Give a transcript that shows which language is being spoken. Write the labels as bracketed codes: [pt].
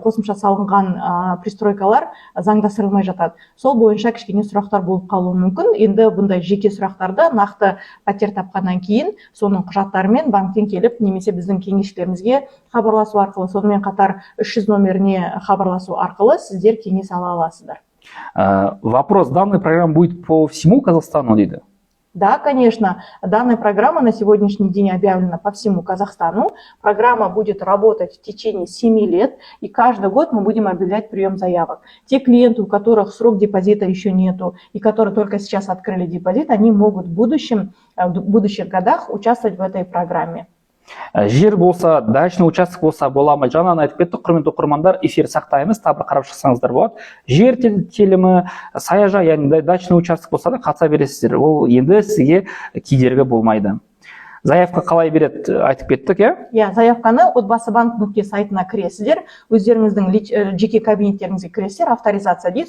[kk] қосымша салынған пристройкалар заңдастырылмай жатады. Сол бойынша кішкене сұрақтар болып қалуы мүмкін. Енді бұндай жеке сұрақтарды нақты пәтер тапқаннан кейін соның құжаттарымен банктен келіп немесе біздің кеңесшілерімізге хабарласу арқылы, сонымен қатар 300 номеріне хабарласу арқылы сіздер кеңес ала аласыздар. [ru] Вопрос: данная программа будет по всему Казахстану, [kk] дейді? [ru] Да, конечно. Данная программа на сегодняшний день объявлена по всему Казахстану. Программа будет работать в течение 7 лет, и каждый год мы будем объявлять прием заявок. Те клиенты, у которых срок депозита еще нету, и которые только сейчас открыли депозит, они могут в будущих годах участвовать в этой программе. [kk] Жер болса, [ru] дачный участок [kk] болса бола ма? Жаңа айтып кеттік, құрметті оқырмандар, эфир сақтаймыз, тағы бір қарап шықсаңыздар болады. Жер телімі, саяжай, яғни [ru] дачный участок [kk] болса да қатыса бересіздер. Ол енді сізге кедергі болмайды. Заявка қалай береді, айтып кеттік, иә? Заявканы отбасыбанк.нүкте сайтына кіресіздер, өздеріңіздің жеке кабинеттеріңізге кіресіздер, авторизация дейді.